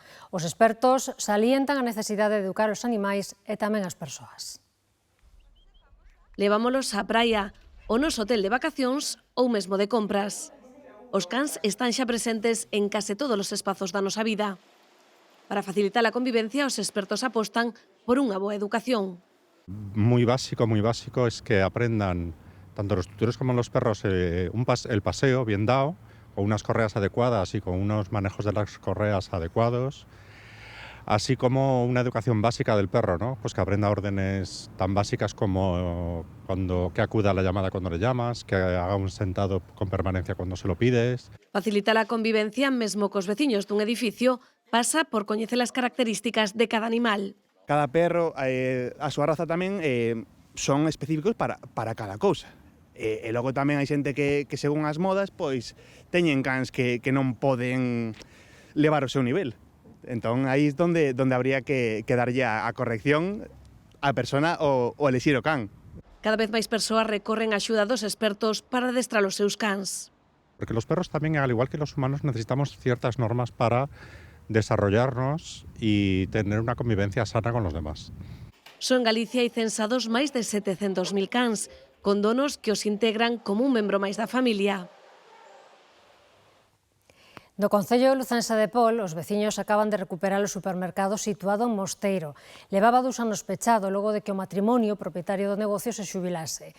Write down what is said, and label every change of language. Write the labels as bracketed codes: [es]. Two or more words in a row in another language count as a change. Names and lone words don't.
[gl] Os expertos salientan a necesidade de educar os animais e tamén as persoas. Levámolos á praia, ao noso hotel de vacacións ou mesmo de compras. Os cans están xa presentes en case todos os espazos da nosa vida. Para facilitar a convivencia, os expertos apostan por unha boa educación. [es] Muy básico es que aprendan tanto los tutores como los perros el paseo bien dado, con unas correas adecuadas y con unos manejos de las correas adecuados, así como una educación básica del perro, ¿no? Pues que aprenda órdenes tan básicas como que acuda a la llamada cuando le llamas, que haga un sentado con permanencia cuando se lo pides. [gl] Facilitar a convivencia mesmo cos veciños dun edificio pasa por coñecer as características de cada animal. Cada perro, a súa raza tamén, son específicos para cada cousa. E logo tamén hai xente que según as modas, pois teñen cans que non poden levar o seu nivel. Entón, aí é onde habría que darlle a corrección á persona o elixir o can. Cada vez máis persoas recorren a axuda dos expertos para adestrar os seus cans. [es] Porque los perros también, al igual que los humanos, necesitamos ciertas normas para desarrollarnos y tener una convivencia sana con los demás. [gl] Só en Galicia hai censados máis de 700.000 cans, con donos que os integran como un membro máis da familia. No concello lucense de Pol, os veciños acaban de recuperar o supermercado situado en Mosteiro. Levaba 2 anos pechado logo de que o matrimonio propietario do negocio se xubilase.